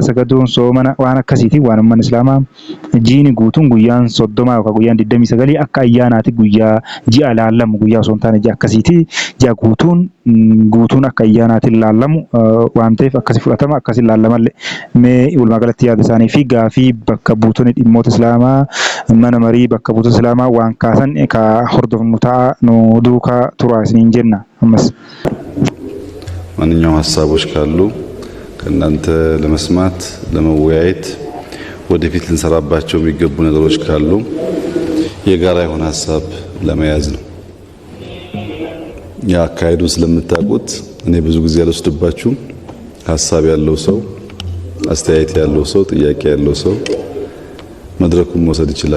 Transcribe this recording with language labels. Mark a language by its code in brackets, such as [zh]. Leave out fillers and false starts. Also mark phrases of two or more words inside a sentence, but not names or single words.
[om] sagaduun soomana waan akkasiiti waan uummanni islaamaa jiini guutuun guyyaan 30 yookaan guyyaan 29 akka ayyaanaati guyyaa ji'a laallamu guyyaa osoo hin taane ji'a akkasiiti ji'a guutuun akka ayyaanaatiin laallamu waan ta'eef akkasi fudhatama akkasi laallamalle mee walumaa galatti yaada isaanii fi gaafii bakka buutonni dhimmoota islaamaa mana marii bakka buutota islaamaa waan kaasan ka hordofnu ta'a nu duukaa tura isiniin jenna ammas [am] ማንኛውም ሀሳቦች ካሉ ከእናንተ ለመስማት ለመወያየት ወደፊት ልንሰራባቸው የሚገቡ ነገሮች ካሉ የጋራ የሆነ ሀሳብ ለመያዝ ነው። ያ አካሄዱን ስለምታውቁት እኔ ብዙ ጊዜ አልወስድባችሁም። ሀሳብ ያለው ሰው አስተያየት ያለው ሰው ጥያቄ ያለው ሰው መድረኩን መውሰድ ይችላል።